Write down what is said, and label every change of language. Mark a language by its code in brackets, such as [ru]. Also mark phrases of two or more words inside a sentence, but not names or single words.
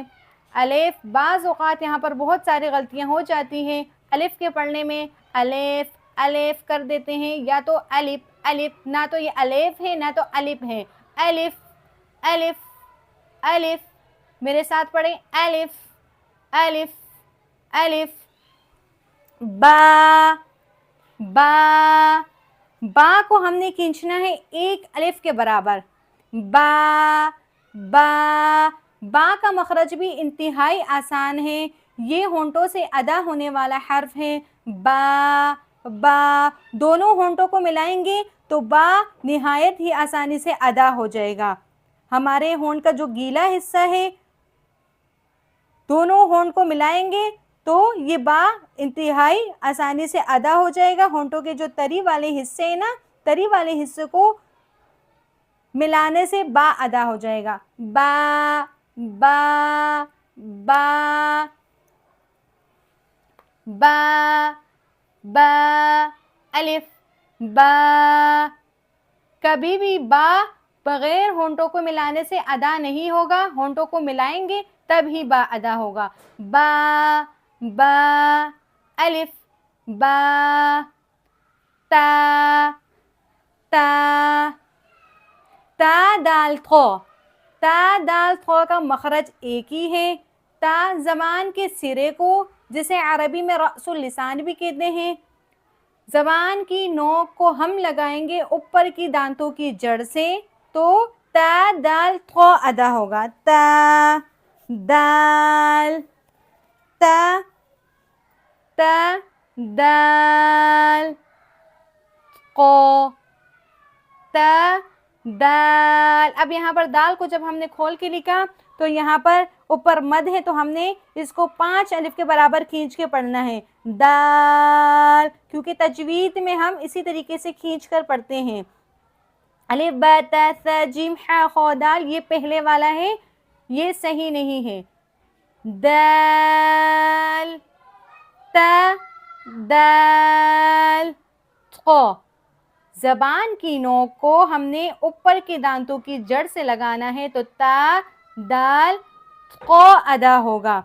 [ur] الف بعض اوقات یہاں پر بہت ساری غلطیاں ہو جاتی ہیں، الف کے پڑھنے میں الف الف کر دیتے ہیں، یا تو الف الف، نہ تو یہ الف ہے نہ تو الف ہے۔ الف الف الف، میرے ساتھ پڑھیں، الف الف الف۔ با با با کو ہم نے کھینچنا ہے ایک الف کے برابر۔ با با با کا مخرج بھی انتہائی آسان ہے، یہ ہونٹوں سے ادا ہونے والا حرف ہے۔ با با دونوں ہونٹوں کو ملائیں گے تو با نہایت ہی آسانی سے ادا ہو جائے گا۔ ہمارے ہونٹ کا جو گیلا حصہ ہے دونوں ہونٹ کو ملائیں گے تو یہ با انتہائی آسانی سے ادا ہو جائے گا۔ ہونٹوں کے جو تری والے حصے ہیں نا، تری والے حصے کو ملانے سے با ادا ہو جائے گا۔ با با با با با الف با۔ کبھی بھی با بغیر ہونٹوں کو ملانے سے ادا نہیں ہوگا، ہونٹوں کو ملائیں گے تب ہی با ادا ہوگا۔ با با الف با۔ تا تا تا دال تھو، تا دال تھو کا مخرج ایک ہی ہے۔ تا زبان کے سرے کو، جسے عربی میں [ar] رأس اللسان [ur] بھی کہتے ہیں، زبان کی نوک کو ہم لگائیں گے اوپر کی دانتوں کی جڑ سے تو تا دال تھو ادا ہوگا۔ تا دال تا تا دال قو تا دال۔ اب یہاں پر دال کو جب ہم نے کھول کے لکھا تو یہاں پر اوپر مد ہے تو ہم نے اس کو 5 الف کے برابر کھینچ کے پڑھنا ہے، دال، کیونکہ تجوید میں ہم اسی طریقے سے کھینچ کر پڑھتے ہیں۔ الف با تا ثا جیم ح خ دال، یہ پہلے والا ہے، یہ صحیح نہیں ہے۔ دال تا دال قو، زبان کی نوک کو ہم نے اوپر کے دانتوں کی جڑ سے لگانا ہے تو تا دال قو ادا ہوگا۔